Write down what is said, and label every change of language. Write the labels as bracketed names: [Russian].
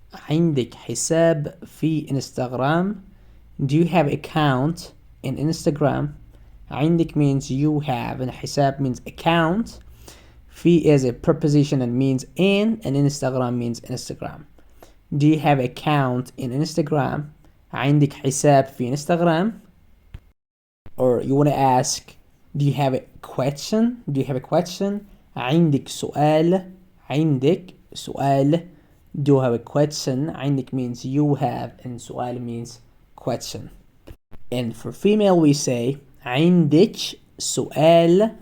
[Arabic] عندك حساب في انستغرام. [English] Do you have account in Instagram? عندك means you have, and حساب means account. في is a preposition and means in, and Instagram means Instagram. Do you have account in Instagram? [Arabic] عندك حساب في Instagram? [English] Or you want to ask, do you have a question? Do you have a question? [Arabic] عندك سؤال. عندك سؤال. [English] Do you have a question? عندك means you have, and سؤال means question. And for female we say [Arabic] عندك سؤال.